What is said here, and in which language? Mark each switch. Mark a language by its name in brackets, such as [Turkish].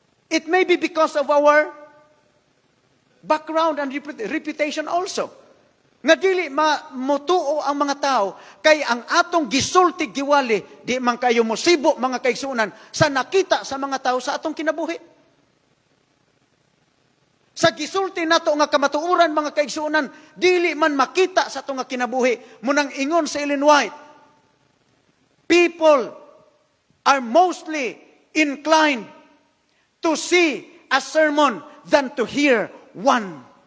[English] It may be because of our background and reputation also. [Cebuano] Nga dili motuo ang mga tao, kay ang atong gisulti giwali, di man kayo mosibo mga kaigsuonan, sa nakita sa mga tao sa atong kinabuhi. Sa gisulti nato nga kamatuoran mga kaigsuonan, dili man makita sa atong kinabuhi. Munang ingon sa [English] Ellen White, people are mostly inclined to see a sermon than to hear one.